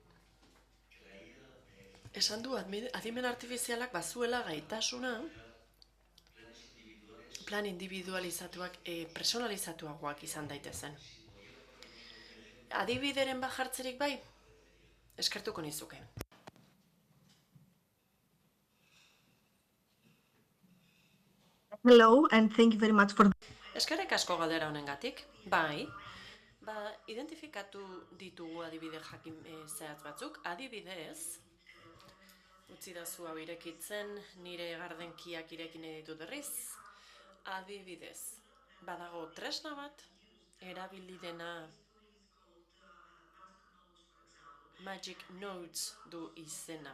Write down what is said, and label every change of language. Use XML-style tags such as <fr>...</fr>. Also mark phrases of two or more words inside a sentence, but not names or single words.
<eu>Esan du adimen artifizialak bazuela gaitasuna plan individualizatuak, personalizatuagoak izan daitezen. Adibideren bat jartzerik bai? Eskertuko nizuke.</eu> <en>Hello, and thank you very much for...</en> <eu>Eskerrik asko galdera honengatik. Bai, identifikatu ditugu adibide jakin zehatz batzuk. Adibidez, utzi dazu hau irekitzen, nire gardenkiak irekin ditut berriz. Adibidez, badago tresna bat, erabili dena Magic Notes du izena.</eu>